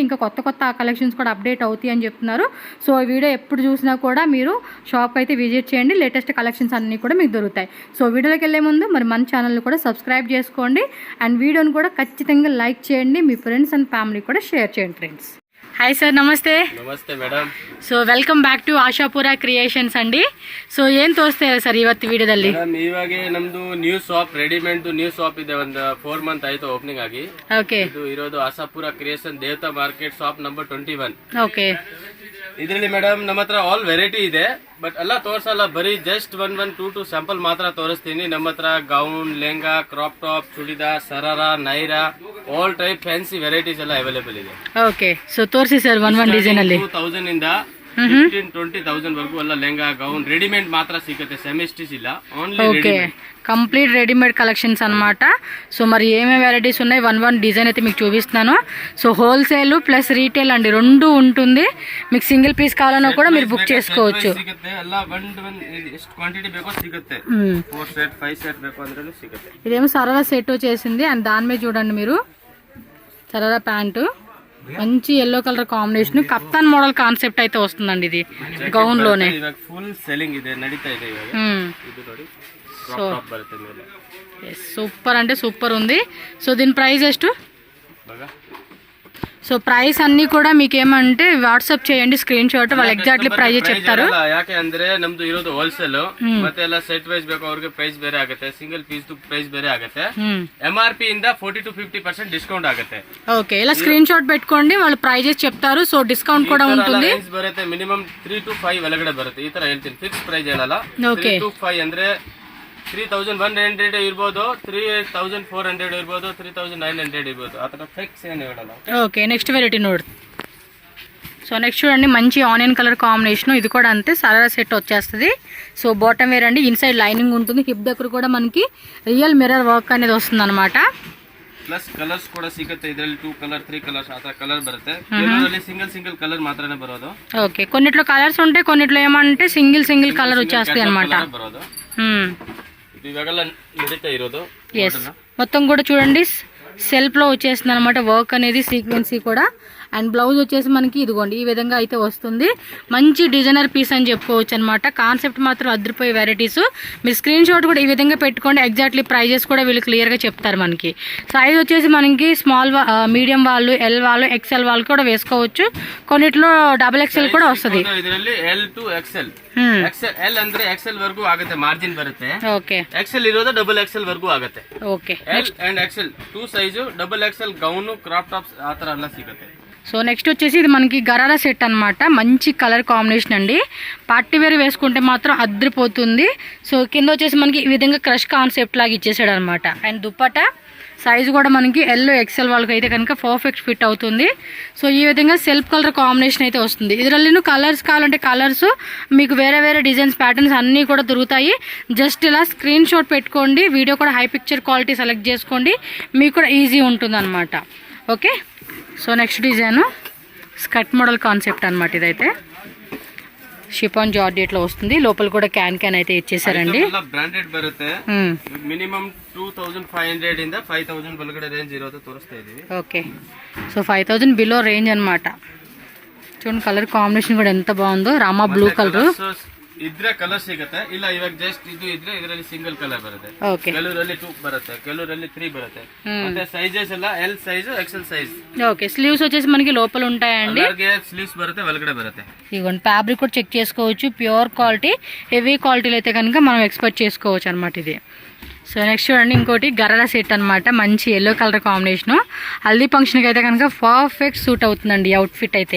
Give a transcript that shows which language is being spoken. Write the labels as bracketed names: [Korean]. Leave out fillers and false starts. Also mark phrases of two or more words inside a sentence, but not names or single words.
[Telugu] ఇంకా కొత్త కలెక్షన్స్ కూడా అప్డేట్ అవుతాయి అని చెప్తున్నారు. సో ఈ వీడియో ఎప్పుడు చూసినా కూడా మీరు షాప్కి అయితే విజిట్ చేయండి. [English] latest collections [Telugu] అన్నీ కూడా మీకు దొరుకుతాయి. సో వీడియోలోకి వెళ్ళే ముందు మరి మన ఛానల్ని కూడా సబ్స్క్రైబ్ చేసుకోండి. అండ్ వీడియోని కూడా ఖచ్చితంగా లైక్ చేయండి. మీ [English] friends and family [Telugu] కూడా షేర్ చేయండి ఫ్రెండ్స్. [English] Hi sir, [Telugu] నమస్తే. నమస్తే మేడం. [English] So welcome back to Ashapura Creations [Kannada] ಅಂಡಿ. ಸೊ ಏನ್ ತೋರಿಸ್ತಾರೆ ಸರ್ ಇವತ್ತು ವಿಡಿಯೋದಲ್ಲಿ? ಇವಾಗ ನಮ್ದು [English] new shop, readymade new shop [Kannada] ಇದೆ. ಒಂದು 4 ಮಂತ್ ಆಯ್ತು ಓಪನಿಂಗ್ ಆಗಿ. ಓಕೆ. ಇದು ಇರೋದು [English] Ashapura Creation Devata Market shop number 21. [Kannada] ಓಕೆ. ಇದರಲ್ಲಿ ಮೇಡಮ್ ನಮ್ಮ ಹತ್ರ [English] all variety [Kannada] ಇದೆ, ಬಟ್ ಎಲ್ಲ ತೋರ್ಸಲ್ಲ. ಬರೀ [English] just 1-2 sample [Kannada] ಮಾತ್ರ ತೋರಿಸ್ತೀನಿ. ನಮ್ಮ ಹತ್ರ ಗೌನ್, ಲೆಹಂಗಾ, [English] crop top, [Kannada] ಚೂಡಿದಾರ್, ಸರಾರಾ, ನೈರಾ, [English] all type fancy varieties [Kannada] ಎಲ್ಲ ಅವೈಲೇಬಲ್ ಇದೆ. ಓಕೆ. ಸೊ ತೋರಿಸಿ ಸರ್ [English] one design [Kannada] ಅಲ್ಲಿ 2000 ಇಂದ 15-20,000 ವರೆಗೂ ಎಲ್ಲ ಲೆಹಂಗಾ, [English] gown readymade [Kannada] ಮಾತ್ರ ಸಿಗುತ್ತೆ. [English] semi stitch [Kannada] ಇಲ್ಲ, [English] only readymade. complete readymade collections [Telugu] అనమాట. సో మరి ఏమేమి వెరైటీస్ ఉన్నాయి, [English] one design [Telugu] అయితే మీకు చూపిస్తున్నాను. [English] so wholesale plus retail [Telugu] అండి రెండు ఉంటుంది. మీకు [English] single piece [Telugu] కావాలన్నా కూడా మీరు బుక్ చేసుకోవచ్చు. ఇదేమో సరారా సెట్ వచ్చేసింది. అండ్ దాని మీద చూడండి మీరు, సరారా ప్యాంటు, మంచి [English] yellow colour combination, kaftan model concept [Telugu] అయితే వస్తుందండి. ఇది గౌన్ లోనే [English] full selling [Kannada] ಇದೆ, ನಡೀತಾ ಇದೆ ಇವಾಗ. ಇದು ನೋಡಿ, [English] crop top [Kannada] ಬರುತ್ತೆ ಮೇಲೆ. [Telugu] సూపర్ అంటే సూపర్ ఉంది. సో దీని ప్రైస్ ಎಷ್ಟು? సో ప్రైస్ అన్ని కూడా మీకు ఏమంటే వాట్సాప్ చేయండి స్క్రీన్ షాట్, వాళ్ళు [English] exactly price [Telugu] చెప్తారు. [Kannada] ಯಾಕೆ ಅಂದ್ರೆ ನಮ್ದು ಇರೋದು ಹೋಲ್ಸೇಲ್, ಮತ್ತೆ ಎಲ್ಲ [English] set wise [Kannada] ಬೇಕು ಅವ್ರಿಗೆ ಪ್ರೈಸ್ ಬೇರೆ ಆಗುತ್ತೆ, [English] single piece price [Kannada] ಬೇರೆ ಆಗುತ್ತೆ. MRP ಇಂದ 40-50% ಡಿಸ್ಕೌಂಟ್ ಆಗುತ್ತೆ. ಓಕೆ, [Telugu] ఇలా స్క్రీన్ షాట్ పెట్టుకోండి, వాళ్ళు ప్రైజెస్ చెప్తారు. సో డిస్కౌంట్ కూడా ఉంటుంది. [Kannada] ಬರುತ್ತೆ [English] minimum 3 to 5 [Kannada] ಒಳಗಡೆ ಬರುತ್ತೆ. ಈ ತರ ಹೇಳ್ತೀನಿ, [English] fix price [Kannada] ಹೇಳಲ್ಲ. 3 to 5 ಅಂದ್ರೆ 3,100 ಇರ್ಬೋದು, 3,400 ಇರ್ಬೋದು, 3,900 ಇರ್ಬೋದು. ಆ ತರ ಫಿಕ್ಸ್ ಏನು ಹೇಳಲ್ಲ. [English] Okay, next variety నోడు. so next [Telugu] చూడండి, మంచి [English] onion colour combination. [Telugu] ఇది కూడా అంతే, సరారా సెట్ వచ్చేస్తుంది. [English] so bottom wear [Telugu] అండి, [English] inside lining [Telugu] ఉంటుంది. హిప్ దగ్గర కూడా మనకి [English] real mirror work [Telugu] అనేది వస్తుంది అనమాట. [English] plus colours [Kannada] ಕೂಡ ಸಿಗುತ್ತೆ ಇದರಲ್ಲಿ. [English] 2 colour 3 colours [Kannada] ಆ ತರ ಕಲರ್ ಬರುತ್ತೆ. ಕೆಲವರಲ್ಲಿ [English] single colour [Kannada] ಮಾತ್ರನೇ ಬರೋದು. [Telugu] ఓకే, కొన్నిట్లో కలర్స్ ఉంటాయి, కొన్నిట్లో ఏమంటే [English] single colour [Telugu] వచ్చేస్తాయి అనమాట. [Kannada] ಇವಾಗ್ಲೂ ನಡೀತಾ ಇರೋದು. [Telugu] మొత్తం కూడా చూడండి సెల్ఫ్ లో వచ్చేస్తుంది అనమాట వర్క్ అనేది, సీక్వెన్సీ కూడా. అండ్ బ్లౌజ్ వచ్చేసి మనకి ఇదిగోండి ఈ విధంగా అయితే వస్తుంది. మంచి [English] designer piece [Telugu] అని చెప్పుకోవచ్చు అనమాట. కాన్సెప్ట్ మాత్రం అదిరిపోయే వెరైటీస్. మీరు స్క్రీన్ షాట్ కూడా ఈ విధంగా పెట్టుకోండి. [English] exactly prices [Telugu] కూడా వీళ్ళు క్లియర్గా చెప్తారు మనకి. సైజ్ వచ్చేసి మనకి [English] small, medium [Telugu] వాళ్ళు, ఎల్ వాళ్ళు, XL వాళ్ళు కూడా వేసుకోవచ్చు. కొన్నిట్లో XXL కూడా వస్తుంది. L to XL. [Kannada] XL ಅಂದ್ರೆ XL ವರೆಗೂ ಆಗುತ್ತೆ, ಮಾರ್ಜಿನ್ ಬರುತ್ತೆ. ಓಕೆ. XL ಇರೋದು XXL ವರೆಗೂ ಆಗುತ್ತೆ. ಓಕೆ. L and XL 2 ಸೈಜು, [English] XXL gown, crop tops [Kannada] ಆ ತರ ಎಲ್ಲ ಸಿಗುತ್ತೆ. [Telugu] సో నెక్స్ట్ వచ్చేసి ఇది మనకి గరారా సెట్ అనమాట. మంచి [English] colour combination [Telugu] అండి. [English] party wear [Telugu] వేసుకుంటే మాత్రం అద్రిపోతుంది. సో కింద వచ్చేసి మనకి ఈ విధంగా [English] crush concept [Telugu] లాగా ఇచ్చేసాడు అనమాట. అండ్ దుప్పట సైజు కూడా మనకి ఎల్లో ఎక్సెల్ వాళ్ళకి అయితే కనుక [English] perfect fit [Telugu] అవుతుంది. సో ఈ విధంగా [English] self colour combination [Telugu] అయితే వస్తుంది. ಇದರಲ್ಲಿ కలర్స్ కావాలంటే కలర్స్ మీకు వేరే వేరే [English] designs patterns [Telugu] అన్నీ కూడా దొరుకుతాయి. జస్ట్ ఇలా స్క్రీన్ షాట్ పెట్టుకోండి, వీడియో కూడా [English] high picture quality select [Telugu] చేసుకోండి, మీకు కూడా ఈజీ ఉంటుంది అనమాట. ఓకే, [English] So next design skirt model concept [Telugu] అనమాట. ఇదైతే షిఫాన్ జార్జెట్లో వస్తుంది, లోపల కూడా క్యాన్ అయితే ఇచ్చేసారండి. [Kannada] ಬ್ರಾಂಡೆಡ್ ಬರುತ್ತೆ. ಮಿನಿಮಮ್ 2500 ಇಂದ 5000 ಒಳಗಡೆ ರೇಂಜ್ ಇರೋದು ತೋರಿಸ್ತಾ ಇದೀವಿ. ఓకే, సో [English] 5000 below range [Kannada] అనమాట. చూడండి [English] colour combination [Kannada] కూడా ఎంత బాగుందో, [English] Rama blue colour. [Kannada] ಇದ್ರೆ ಕಲರ್ ಸಿಗುತ್ತೆ, ಇಲ್ಲ ಇವಾಗ ಜಸ್ಟ್ ಇದು ಇದ್ರೆ ಇದರಲ್ಲಿ [English] single colour [Kannada] ಬರುತ್ತೆ. ಕೆಲವರಲ್ಲಿ 2 ಬರುತ್ತೆ, ಕೆಲವರಲ್ಲಿ 3 ಬರುತ್ತೆ. ಮತ್ತೆ ಸೈಜಸ್ ಎಲ್ಲ [English] L size XL size. [Telugu] ఓకే, స్లీవ్స్ వచ్చేసి మనకి లోపల ఉంటాయండి. [Kannada] అలాగే స్లీవ్స్ ಬರುತ್ತೆ, ಒಳಗಡೆ ಬರುತ್ತೆ. [Telugu] ఇదిగోండి ఫ్యాబ్రిక్ కూడా చెక్ చేసుకోవచ్చు, [English] pure quality, [Telugu] హెవీ క్వాలిటీలో అయితే కనుక మనం ఎక్స్పెక్ట్ చేసుకోవచ్చు అనమాట ఇది. [English] so next [Telugu] చూడండి ఇంకోటి గరారా సెట్ అనమాట, మంచి [English] yellow colour combination. [Telugu] హల్దీ ఫంక్షన్కి అయితే కనుక [English] perfect suit [Telugu] అవుతుందండి అవుట్ ఫిట్ అయితే.